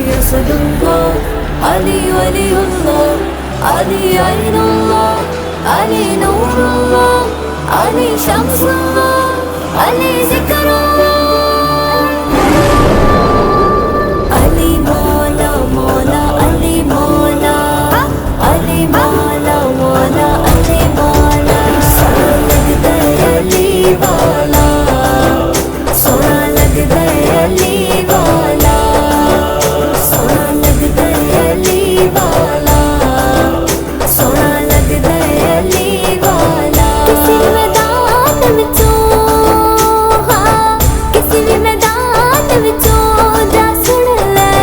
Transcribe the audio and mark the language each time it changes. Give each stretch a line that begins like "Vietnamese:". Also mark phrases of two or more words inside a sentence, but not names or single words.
Arabic: أسد الله علي ولي الله علي عين الله علي نور الله علي شمس الله علي ذكر الله علي مولا
Urdu: مولا علي مولا علي مولا مولا علي مولا سونا لگتا ہے علی والا سونا لگتا ہے علی والا سونا لگتا ہے علی والا سونا لگتا ہے علی والا
Punjabi: کسی میدان وچوں ہاں کسی بھی میدان وچوں جا سن